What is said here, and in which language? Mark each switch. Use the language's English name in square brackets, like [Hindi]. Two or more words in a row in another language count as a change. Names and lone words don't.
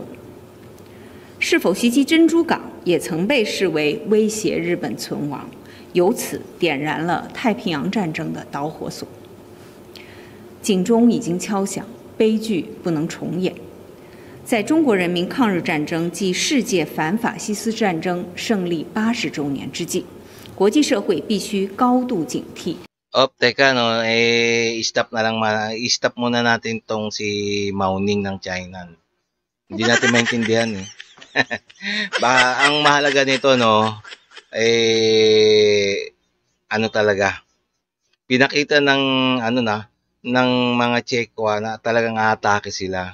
[Chinese] 是否袭击珍珠港也曾被视为威胁日本存亡，由此点燃了太平洋战争的导火索。警钟已经敲响，悲剧不能重演。在中国人民抗日战争暨世界反法西斯战争胜利80周年之际，国际社会必须高度警惕。 [Filipino] Teka, no, i-stop muna natin tong si Mao Ning ng China. Hindi natin maintindihan eh. Ang mahalaga nito, no, ano talaga, pinakita ng, ng mga Chekwa na talagang aatake sila.